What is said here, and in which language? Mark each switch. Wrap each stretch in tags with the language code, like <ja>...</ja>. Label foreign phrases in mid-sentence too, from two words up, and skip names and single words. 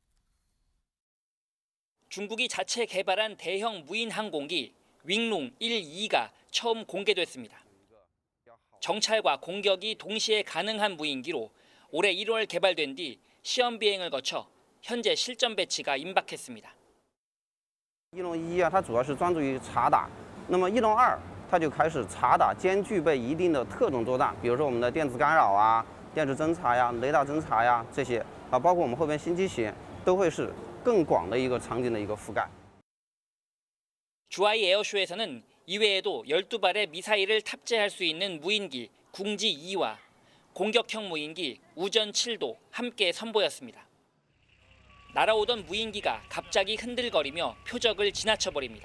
<ko>중국이 자체 개발한 대형 무인 항공기 윙룽 1, 2가 처음 공개됐습니다. 정찰과 공격이 동시에 가능한 무인기로 올해 1월 개발된 뒤 시험 비행을 거쳐 현재 실전 배치가 임박했습니다.</ko> <zh>翼龙1它主要是专注于察打，那么翼龙2它就开始察打兼具备一定的特种作战，比如说我们的电子干扰啊、电子侦察呀、雷达侦察呀这些啊，包括我们后边新机型都会是更广的一个场景的一个覆盖。</zh> <ko>주하이 에어쇼에서는 이외에도 12발의 미사일을 탑재할 수 있는 무인기 궁지 2와 공격형 무인기 우전 7도 함께 선보였습니다. 날아오던 무인기가 갑자기 흔들거리며 표적을 지나쳐버립니다.</ko>